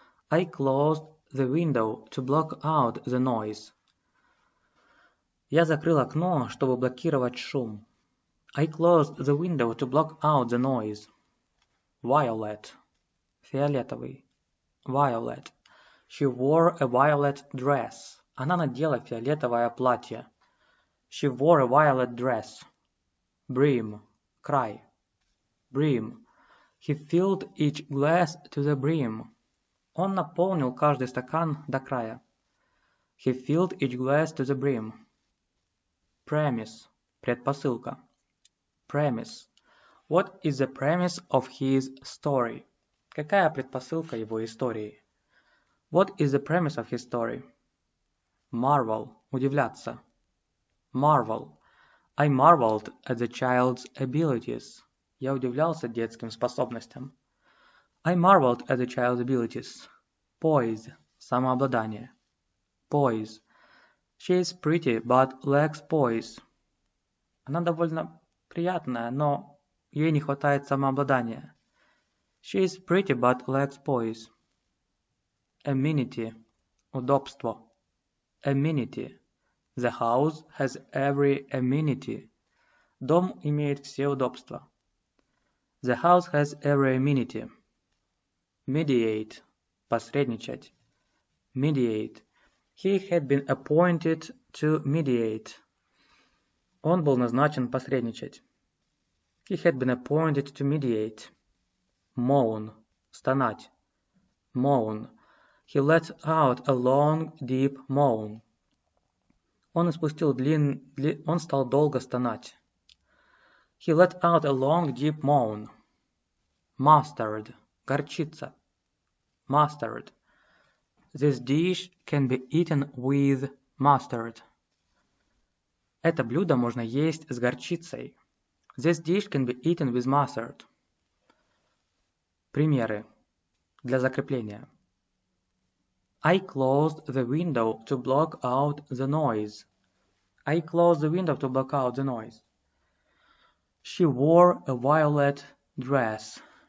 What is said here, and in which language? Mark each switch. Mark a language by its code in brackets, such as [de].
[en] I closed the window to block out the noise. [ru] Я закрыл окно, чтобы блокировать шум. [en] I closed the window to block out the noise. Violet. Фиолетовый. Violet. She wore a violet dress. [ru] Она надела фиолетовое платье. [en] She wore a violet dress. Brim. Край. Brim. He filled each glass to the brim. [ru] Он наполнил каждый стакан до края. [en] He filled each glass to the brim. Premise. Предпосылка. Premise. What is the premise of his story? [ru] Какая предпосылка его истории? [en] What is the premise of his story? Marvel. Удивляться. Marvel. I marveled at the child's abilities. [ru] Я удивлялся детским способностям. [en] I marveled at the child's abilities. Poise. Самообладание. Poise. She is pretty but lacks poise. [ru] Она довольно приятная, но ей не хватает самообладания. [en] She is pretty but lacks poise. Amenity. Удобство. Amenity. The house has every amenity. [ru] Дом имеет все удобства. [en] The house has every amenity. Mediate. Посредничать. Mediate. He had been appointed to mediate. [ru] Он был назначен посредничать. [en] He had been appointed to mediate. Moan. Стонать. Moan. He let out a long, deep moan. [ru] Он испустил Он стал долго стонать. [en] He let out a long, deep moan. Mustard. Горчица. Mustard. This dish can be eaten with mustard. [ru] Это блюдо можно есть с горчицей. [en] This dish can be eaten with mustard. [ru] Примеры. Для закрепления. [en] I closed the window to block out the noise. I closed the window to block out the noise. She wore a violet dress.